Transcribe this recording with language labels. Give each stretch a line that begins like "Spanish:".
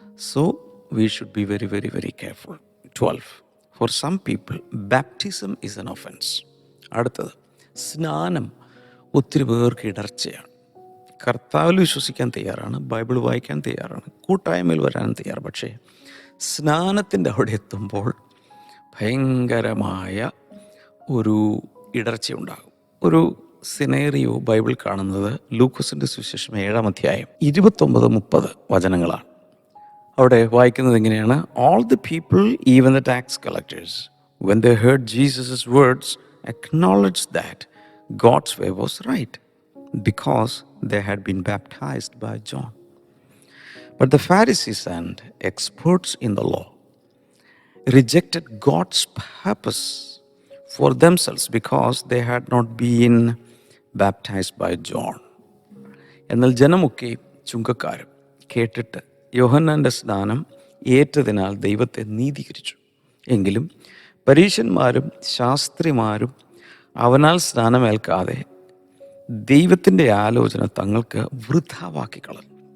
Malayalam: So
English: we should be very, very, very careful. 12. For some people, baptism is an offense.
Malayalam: അടുത്തത്, സ്നാനം ഒത്തിരി പേർക്ക് ഇടർച്ചയാണ്. കർത്താവിൽ വിശ്വസിക്കാൻ തയ്യാറാണ്, ബൈബിൾ വായിക്കാൻ തയ്യാറാണ്, കൂട്ടായ്മയിൽ വരാനും തയ്യാറ്. പക്ഷേ സ്നാനത്തിൻ്റെ അവിടെ എത്തുമ്പോൾ ഭയങ്കരമായ ഒരു ഇടർച്ചയുണ്ടാകും. ഒരു സിനേറിയോ ബൈബിൾ കാണുന്നത് ലൂക്കോസിൻ്റെ സുവിശേഷം 7-ാം അധ്യായം 29-30 വചനങ്ങളാണ്. അവിടെ വായിക്കുന്നത് എങ്ങനെയാണ്?
English: All the people, even the tax collectors, when they heard Jesus' words, acknowledged that God's way was right, because they had been baptized by John. But the Pharisees and experts in the law rejected God's purpose for themselves because they had not been baptized by John.
Malayalam: എന്നാൽ ജനമൊക്കെ ചുങ്കക്കാരും കേട്ടിട്ട് യോഹന്നാൻ്റെ സ്നാനം ഏറ്റതിനാൽ ദൈവത്തെ നീതീകരിച്ചു. എങ്കിലും പരീശന്മാരും ശാസ്ത്രിമാരും അവനാൽ സ്നാനമേൽക്കാതെ ദൈവത്തിൻ്റെ ആലോചന തങ്ങൾക്ക് വൃഥാവാക്കി കളഞ്ഞു.